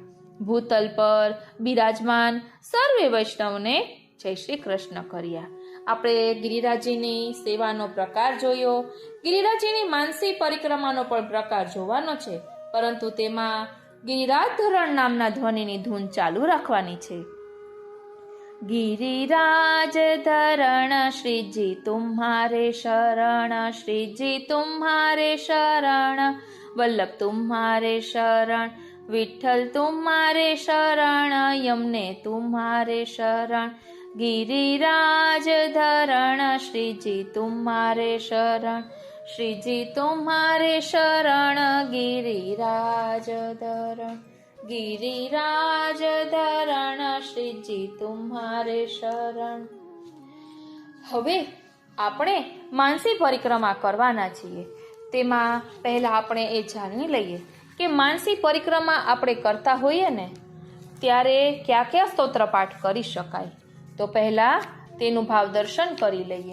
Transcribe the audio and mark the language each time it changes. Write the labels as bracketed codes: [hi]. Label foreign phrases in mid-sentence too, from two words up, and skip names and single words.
[gu] ભૂતલ પર બિરાજમાન સર્વે વૈષ્ણવને જય શ્રી કૃષ્ણ કર્યા. આપણે ગિરિરાજજીની સેવાનો પ્રકાર જોયો. ગિરિરાજજીની માનસી પરિક્રમાનો પણ પ્રકાર જોવાનો છે, પરંતુ તેમાં ગિરિરાજ ધરણ નામના ધ્વનિની ધૂન ચાલુ રાખવાની છે. [hi] गिरिराज धरण श्रीजी तुम्हारे शरण, श्रीजी तुम्हारे शरण, वल्लभ तुम्हारे शरण, विठ्ठल तुम्हारे शरण, यमुने तुम्हारे शरण. गिरिराज धरण श्रीजी तुम्हारे शरण, श्रीजी तुम्हारे शरण, गिरिराज धरण, गिरिराज धरण श्रीजी तुम्हारे शरण. [gu] હવે આપણે માનસી પરિક્રમા કરવાના છીએ. તેમાં પહેલા આપણે એ જાણી લઈએ કે માનસી પરિક્રમા આપણે કરતા હોઈએ ને ત્યારે કયા કયા સ્તોત્ર પાઠ કરી શકાય. તો પહેલા તેનું ભાવ દર્શન કરી લઈએ.